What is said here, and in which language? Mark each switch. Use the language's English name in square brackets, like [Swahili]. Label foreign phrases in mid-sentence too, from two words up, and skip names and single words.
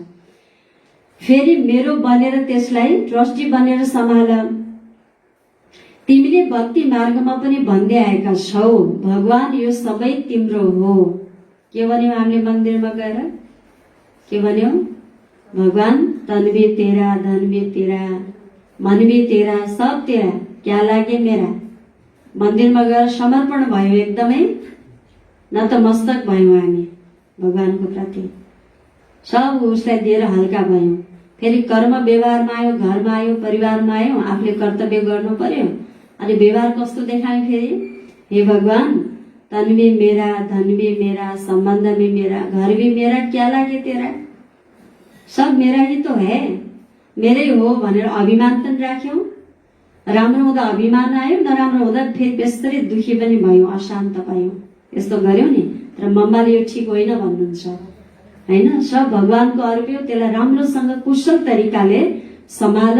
[Nepali] फेरि मेरो बनेर त्यसलाई ट्रस्टी बनेर सम्हाल। तिमीले भक्ति मार्गमा पनि भन्दै आएका छौ भगवान यो सबै तिम्रो हो। के भन्यौ हामीले मन्दिरमा गएर? के भन्यौ? [Hindi] भगवान तन भी तेरा, धन भी तेरा, मन भी तेरा, सब तेरा, क्या लागे मेरा। [Nepali] मन्दिरमा गएर समर्पण भयो एकदमै, नतमस्तक भयौँ हामी भगवानको प्रति, सब उसलाई दिएर हल्का भयौँ। फेरि कर्म व्यवहारमा आयो, घरमा आयो, परिवारमा आयो, आफूले कर्तव्य गर्नु पर्यो। अनि व्यवहार कस्तो देखायो फेरि? [Hindi] हे भगवान तन भी मेरा, धन भी मेरा, सम्बन्ध भी मेरा, घर भी मेरा, क्या लागे तेरा, सब मेरा ही तो है, [Nepali] मेरै हो भनेर अभिमान पनि राख्यौँ। राम्रो हुँदा अभिमान आयो, नराम्रो हुँदा फेरि बेस्तरी दुखी पनि भयौँ, अशान्त भयौँ। यस्तो गर्यौँ नि। तर मम्माले यो ठिक होइन भन्नुहुन्छ होइन। सब भगवानको अर्पण हो, त्यसलाई राम्रोसँग कुशल तरिकाले सम्हाल।